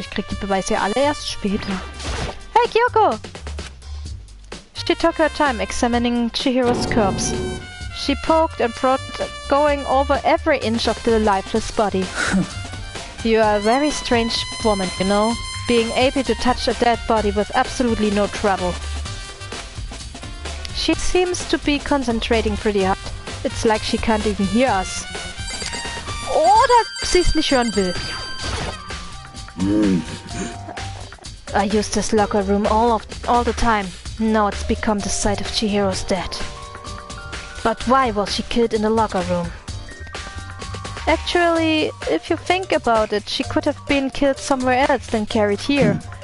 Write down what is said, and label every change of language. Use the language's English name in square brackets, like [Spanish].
[German] Ich krieg die Beweise ja alle erst später. [English] Hey, Kyoko! She took her time examining Chihiro's corpse. She poked and prodded, going over every inch of the lifeless body. You are a very strange woman, you know, being able to touch a dead body with absolutely no trouble. She seems to be concentrating pretty hard. It's like she can't even hear us. [German] Oder sie es nicht hören will. [English] I use this locker room all the time. Now it's become the site of Chihiro's death. But why was she killed in the locker room? Actually, if you think about it, she could have been killed somewhere else than carried here.